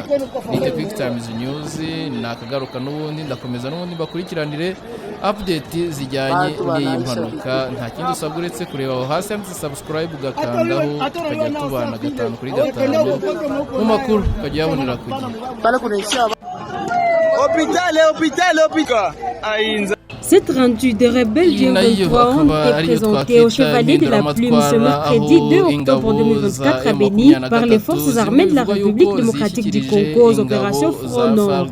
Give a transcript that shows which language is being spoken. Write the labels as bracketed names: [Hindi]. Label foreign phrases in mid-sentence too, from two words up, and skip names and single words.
[Kinyarwanda] Ni The Quick Times News, nakagaruka n'ubundi ndakomeza n'ubundi bakurikiranire update zijyanye n'iyi mpanuka. Nta kindi usabwa uretse kureba aho hasi handitse subscribe ugakandaho, tukajya tubana 5 kuri 5 mu makuru ukajya yabonera ku gihe. [French] Cette rendue de rebelles du 23 ont été présentée au Chevalier de la Plume ce mercredi 2 octobre 2024 à Béni par les forces armées de la République démocratique du Congo aux opérations Front Nord.